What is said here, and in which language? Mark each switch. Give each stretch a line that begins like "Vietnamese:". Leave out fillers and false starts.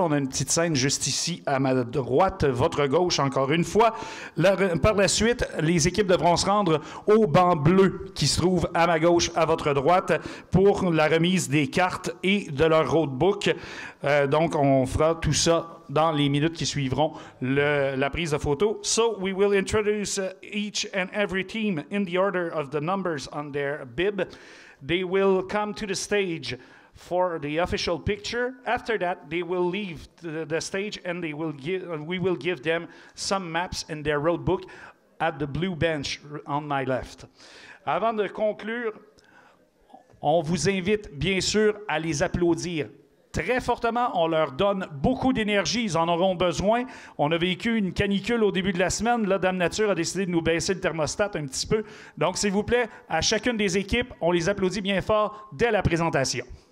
French: On a une petite scène juste ici à ma droite, votre gauche, encore une fois. Par la suite, les équipes devront se rendre au banc bleu qui se trouve à ma gauche, à votre droite, pour la remise des cartes et de leur roadbook. Donc, on fera tout ça dans les minutes qui suivront la prise de photo.
English: So, we will introduce each and every team in the order of the numbers on their bib. They will come to the stage for the official picture. After that, they will leave the stage and we will give them some maps and their road book at the blue bench on my left.
French: Avant de conclure, on vous invite bien sûr à les applaudir très fortement. On leur donne beaucoup d'énergie. Ils en auront besoin. On a vécu une canicule au début de la semaine. Là, Dame Nature a décidé de nous baisser le thermostat un petit peu. Donc, s'il vous plaît, à chacune des équipes, on les applaudit bien fort dès la présentation.